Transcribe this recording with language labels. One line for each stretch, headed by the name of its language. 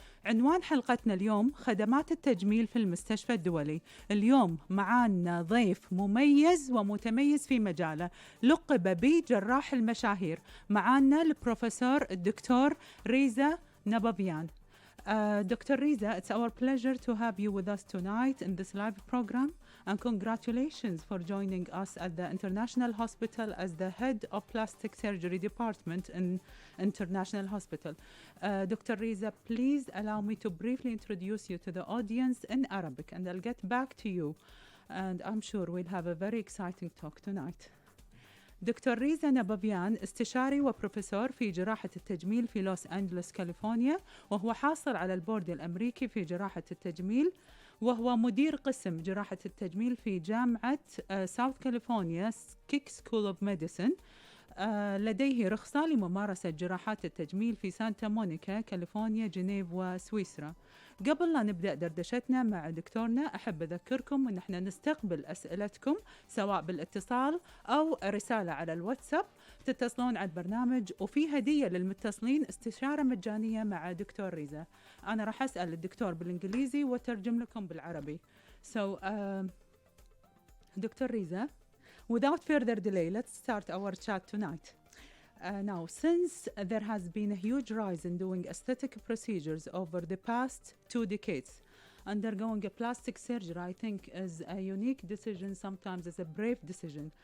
Arabic: عنوان حلقتنا اليوم خدمات التجميل في المستشفى الدولي. اليوم معانا ضيف مميز ومتميز في مجاله، لقب بجراح المشاهير. معانا البروفيسور الدكتور ريزا نابافيان.
English: Dr. Riza, it's our pleasure to have you with us tonight in this live program, and congratulations for joining us at the International Hospital as the head of plastic surgery department in International Hospital. Dr. Riza, please allow me to briefly introduce you to the audience in Arabic, and I'll get back to you, and I'm sure we'll have a very exciting talk tonight.
Arabic: دكتور ريزا نابافيان استشاري وبروفيسور في جراحة التجميل في لوس أنجلوس كاليفورنيا، وهو حاصل على البورد الأمريكي في جراحة التجميل، وهو مدير قسم جراحة التجميل في جامعة ساوث كاليفورنيا كيك سكول اوف ميديسن. لديه رخصة لممارسة جراحات التجميل في سانتا مونيكا كاليفورنيا، جنيف وسويسرا. قبل لا نبدأ دردشتنا مع دكتورنا، أحب أذكركم أن احنا نستقبل أسئلتكم سواء بالاتصال أو رسالة على الواتساب. تتصلون على البرنامج وفي هدية للمتصلين، استشارة مجانية مع دكتور ريزا. أنا راح أسأل الدكتور بالإنجليزي وترجم لكم بالعربي.
English: So, Dr. Riza, without further delay, let's start our chat tonight. Now, since there has been a huge rise in doing aesthetic procedures over the past 2 decades, undergoing a plastic surgery, I think, is a unique decision, sometimes is a brave decision.